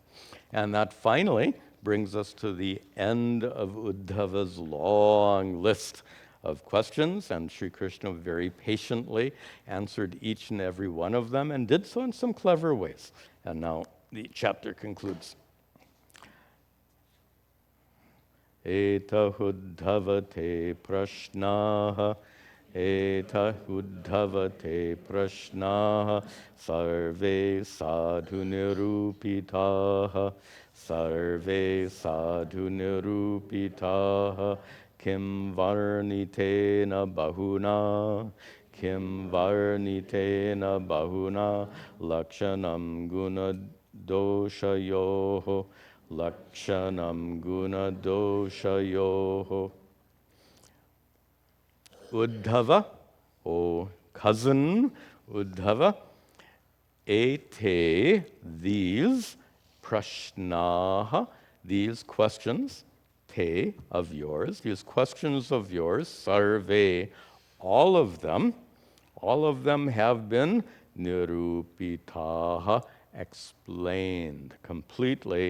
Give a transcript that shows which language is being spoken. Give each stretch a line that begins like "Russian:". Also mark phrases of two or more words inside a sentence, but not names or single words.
English: And that finally brings us to the end of Uddhava's long list of questions, and Sri Krishna very patiently answered each and every one of them and did so in some clever ways. And now the chapter concludes.
Sanskrit: एता उद्धवते प्रश्नाः, एता उद्धवते प्रश्नाः, सर्वे साधु निरूपिताः, सर्वे साधु निरूपिताः, किं वर्णितेन बहुना, किं वर्णितेन बहुना, लक्षणं गुण दोषयोः, लक्षणं गुण दोषयोः.
English: Uddhava, O cousin Uddhava, ete, these, prashnaha, these questions, te, of yours, these questions of yours, sarve, all of them have been nirupitaha, explained completely.